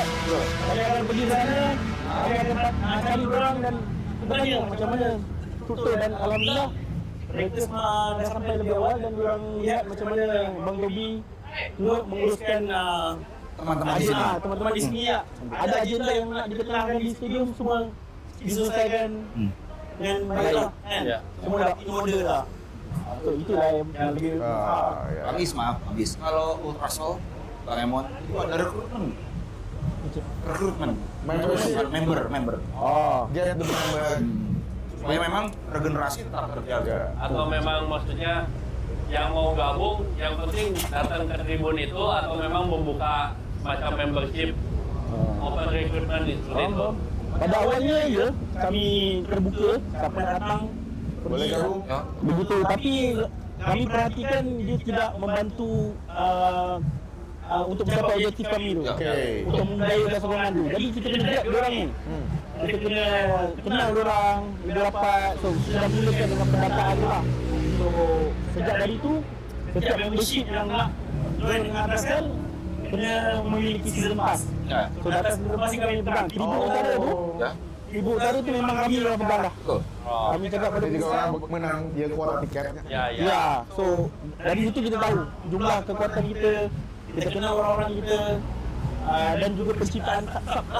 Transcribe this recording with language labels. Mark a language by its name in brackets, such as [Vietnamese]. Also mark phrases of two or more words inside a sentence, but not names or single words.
[Malay] Kami akan pergi sana, kami akan cari orang dan bertanya macam mana struktur dan alhamdulillah mereka semua dah sampai lebih awal dan orang lihat macam mana Bang Tobi turut menguruskan teman-teman di sini ya. Ada agenda yang nak dikenalkan di stadium semua diselesaikan dengan baiklah kan. Semua dapat order lah. So itulah yang lebih Habis maaf, habis. Kalau Ultraso, Bang Emon, itu ada rekrutmen. Member. [English] Get the member. [Malay] Supaya memang regenerasi tetap terjaga. Atau memang maksudnya yang mau gabung, yang penting datang ke tribun itu atau memang membuka macam membership [English] open recruitment [Malay] itu. Pada awalnya ya kami terbuka siapa nak datang Boleh gabung? begitu, tapi kami perhatikan dia tidak membantu untuk mencapai objektif kami tu. Untuk membudayakan sokongan tu. Jadi kita kena lihat diorang ni. Kita kena kenal diorang, dia rapat. So kita dah mulakan dengan pendataan tu lah. So sejak dari tu setiap membership yang nak join dengan Atasel kena memiliki [English] season pass. [Malay] So data [English] season pass [Malay] ni kami pegang. Tribun utara tu, Tribun utara tu memang kami yang pegang dah. Kami cakap pada Ada juga perusahaan orang menang dia kuota tiket. ya, so dari situ kita tahu jumlah kekuatan kita kenal orang-orang kita dan juga penciptaan sub lah.